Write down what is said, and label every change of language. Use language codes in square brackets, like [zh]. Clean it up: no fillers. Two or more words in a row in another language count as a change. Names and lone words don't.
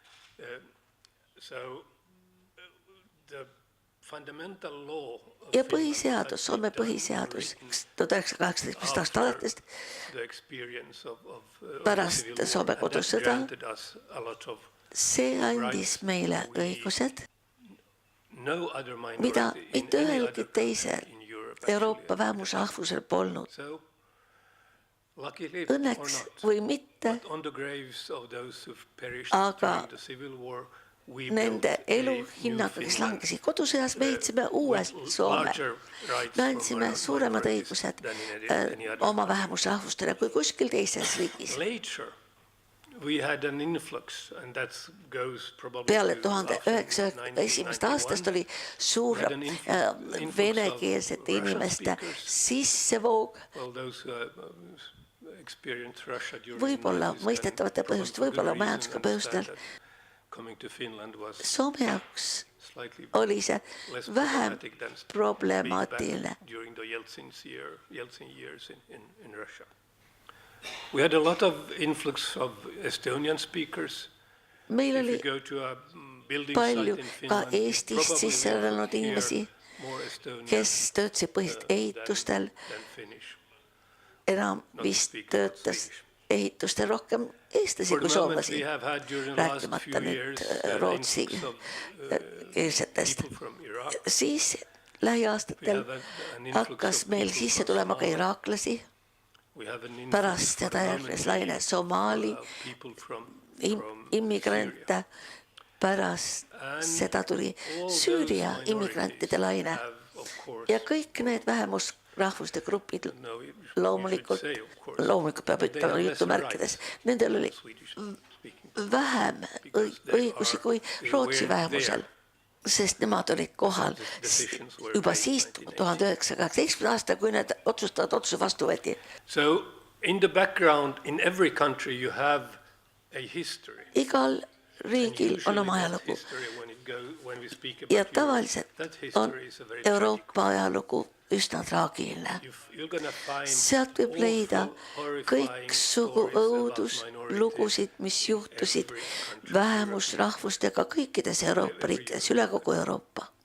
[et] Ja põhiseadus, Soome põhiseadus 1918 aastast alates pärast Soome kodusõda, see andis meile õigused, mida mitte ühelgi teisel Euroopa vähemusrahvusel polnud. [en] Luckily or [et] õnneks [en] not, [et] või mitte, [en] but on the graves of those who've perished [et] aga [en] during the civil war, we [et] nende [en] built a [et] elu [en] new [et] hinnaga, kes [en] Finland [et] langesid kodusõjas, me ehitasime uue [en] with [et] Soome. [en] larger rights [et] Me [en] for [et] andsime suuremad [en] minorities [et] õigused [en] than in any other [et] oma vähemusrahvustele kui kuskil teises riigis. [en] Later, we had an influx, and that goes probably [et] Peale [en] to after 1901. [et] aastast oli suur [en] We had an influx [et] venekeelsete [en] of [et] inimeste [en] Russian speakers. [et] sissevoog, [en] Well, those who experienced Russia during [et] võib-olla [en] the 90s, [et] mõistetavate [en] and [et] põhjuste, [en] probably [et] võib-olla [en] for good [et] majanduslikel [en] reason [et] põhjustel. [en] understand that coming to Finland was [et] Soome jaoks [en] slightly [et] oli see [en] less [et] vähem [en] problematic than being [et] problemaatiline. [en] back during the Yeltsin years in Russia. We had a lot of influx of Estonian speakers. [et] Meil [en] If [et] oli [en] you go to a building [et] palju [en] site in [et] ka [en] Finland, you [et] Eestist [en] probably [et] sisse [en] will [et] elanud [en] hear [et] inimesi, [en] more Estonian [et] kes töötasid põhiliselt ehitustel, [en] than Finnish. [et] enam vist töötas ehitustel rohkem eestlasi [en] For [et] kui [en] the moment, [et] soomlasi, [en] we have had during the last [et] rääkimata [en] few [et] nüüd [en] years [et] rootsi [en] influx of [et] keelsetest. [en] people from Iraq. [et] Siis lähiaastatel hakkas meil sisse tulema ka iraaklasi, [en] We have an influx [et] pärast seda [en] for the [et] järgnes [en] moment [et] laine Somaali [en] of people from [et] immigrante, pärast seda tuli Süüria immigrantide laine ja kõik need vähemusrahvuste grupid loomulikult peab ütlema jutumärkides, nendel oli vähem õigusi kui Rootsi vähemusel, sest nemad olid kohal juba siis 1918. aastal, kui need otsused vastu võeti. [en] So in the background, in every country you have a history. [et] Igal riigil on oma ajalugu ja tavaliselt on Euroopa ajalugu üsna traagiline. Sealt võib leida kõiksugu õuduslugusid, mis juhtusid vähemusrahvustega kõikides Euroopa riikides, üle kogu Euroopa.